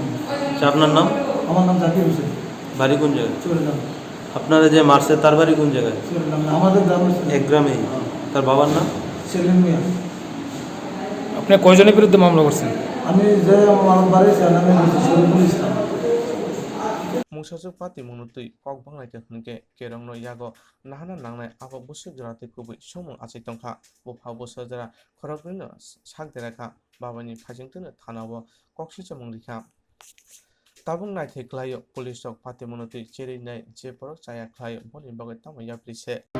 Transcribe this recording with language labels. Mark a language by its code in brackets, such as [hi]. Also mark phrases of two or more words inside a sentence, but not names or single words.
[bn] আপনার নাম? আমার নাম জাকির হোসেন। বাড়ি কোন জায়গায়? চুরিগ্রাম। আপনারা যে মারছে তার বাড়ি কোন জায়গায়? চুরিগ্রাম আমাদের গ্রামের এক গ্রামেই। তার বাবার নাম? সেলিম মিয়া। আপনি কয়জনের বিরুদ্ধে মামলা করছেন? আমি যে আমার বাড়ি আমি শরীফুল ইসলাম। [trp] Musasu pati munutui kok banglai ke hunke kerong no yago nahana nangnai abo busuk jarate kubui somung achai tongkha bo phau bosa jara khorokno sak deraka babani phajingtune thanabo koksi chamung rikha tabung nai the klayo police ok pati munutui cheri nai je porok chaya klayo boni bagai tamo yaprise